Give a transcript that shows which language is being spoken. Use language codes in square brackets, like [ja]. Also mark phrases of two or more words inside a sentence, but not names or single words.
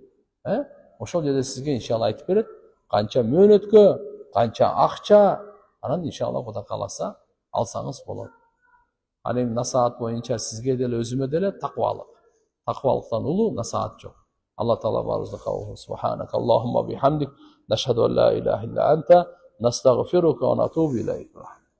[ky] Ошол жерде сизге иншалла айтып берет. Канча мөөнөткө, канча акча, анан иншалла Кудай кааласа алсаңыз болот. Ал эми насаат боюнча сизге деле өзүмө деле таквалык. Таквалыктан улуу насаат жок. Алла Таала баарыбызды кабыл кылсын. [ar] سبحانك اللهم بحمدك، نشهد أن لا إله إلا أنت، نستغفرك ونتوب إليك.